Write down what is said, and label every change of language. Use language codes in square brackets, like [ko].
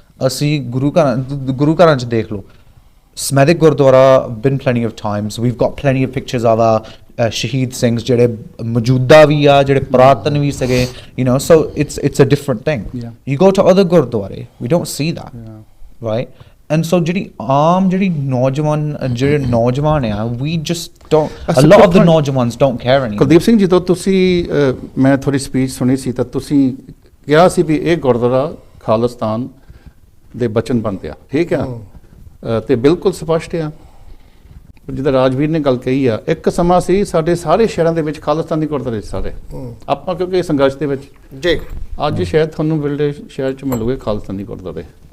[pa] ਅਸੀਂ ਗੁਰੂ ਘਰਾਂ 'ਚ ਦੇਖ ਲਓ, ਸਮੈਦਿਕ Gurdwara, [en] been plenty of times, we've got plenty of pictures of our [pa] ਸ਼ਹੀਦ ਸਿੰਘ ਜਿਹੜੇ ਮੌਜੂਦਾ ਵੀ ਆ, ਜਿਹੜੇ ਪੁਰਾਤਨ ਵੀ ਸੀਗੇ, [en] you know, so it's a different thing. You go to other ਗੁਰਦੁਆਰੇ, we don't see that, right? And so [pa] ਜਿਹੜੀ ਨੌਜਵਾਨ ਆ, [en] we just don't, a lot of the ਨੌਜਵਾਨਸ don't care anymore. [pa] Kuldeep Singh, ਜਦੋਂ ਤੁਸੀਂ ਮੈਂ ਥੋੜੀ ਸਪੀਚ ਸੁਣੀ ਸੀ ਤਾਂ ਤੁਸੀਂ ਕਿਹਾ ਸੀ ਵੀ ਇਹ ਗੁਰਦੁਆਰਾ ਖਾਲਿਸਤਾਨ ਦੇ ਬਚਨ ਬਣਦੇ ਆ, ਠੀਕ ਆ, ਤੇ ਬਿਲਕੁਲ ਸਪਸ਼ਟ ਆ। ਜਿੱਦਾਂ ਰਾਜਵੀਰ ਨੇ ਗੱਲ ਕਹੀ ਆ, ਇੱਕ ਸਮਾਂ ਸੀ ਸਾਡੇ ਸਾਰੇ ਸ਼ਹਿਰਾਂ ਦੇ ਵਿੱਚ ਖਾਲਿਸਤਾਨੀ ਗੁਰਦੁਆਰੇ ਸਾਰੇ, ਆਪਾਂ ਕਿਉਂਕਿ ਸੰਘਰਸ਼ ਦੇ ਵਿੱਚ ਜੀ, ਅੱਜ ਸ਼ਾਇਦ ਤੁਹਾਨੂੰ ਵਿਲਡੇ ਸ਼ਹਿਰ 'ਚ ਮਿਲੂਗੇ ਖਾਲਿਸਤਾਨੀ ਗੁਰਦੁਆਰੇ।